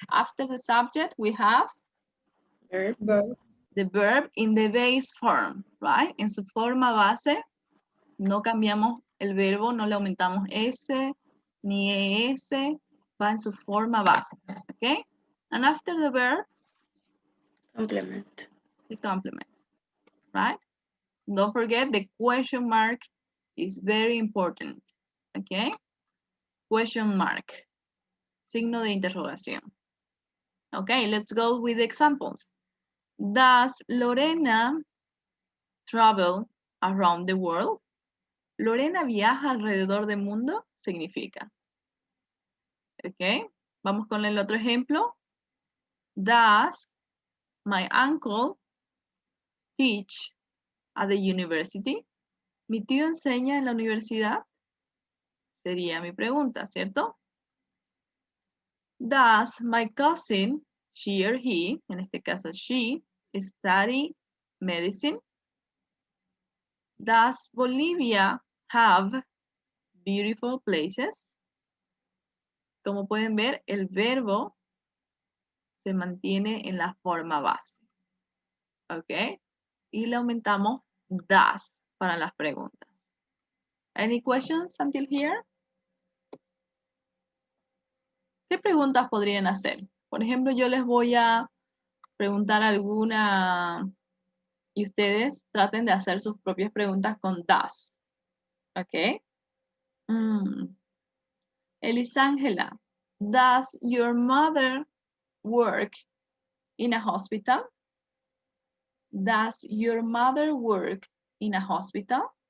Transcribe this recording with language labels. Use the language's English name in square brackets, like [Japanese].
[English] After the subject, we have Verb. the verb in the base form, right? [Spanish] En su forma base, no cambiamos el verbo, no le aumentamos S ni ES, va en su forma base, ¿ok? [English] And after the verb, Complement. the complement, right? Don't forget the question mark is very important, ¿ok? Question mark, [Spanish] signo de interrogación. [English] Okay, let's go with the examples. Does Lorena travel around the world? [Spanish] ¿Lorena viaja alrededor del mundo? Significa. Ok, vamos con el otro ejemplo. [English] Does my uncle teach at the university? [Spanish] ¿Mi tío enseña en la universidad? Sería mi pregunta, ¿cierto? [English] Does my cousin, she or he, [Spanish] en este caso [English] she, study medicine? Does Bolivia have beautiful places? [Spanish] Como pueden ver, el verbo se mantiene en la forma base. ¿Ok? Y le aumentamos does para las preguntas. [English] Any questions until here? [Spanish] ¿Qué preguntas podrían hacer? Por ejemplo, yo les voy a preguntar alguna y ustedes traten de hacer sus propias preguntas con does. ¿Ok? [English] Elisangela, does your mother work in a hospital? Does your mother work in a hospital?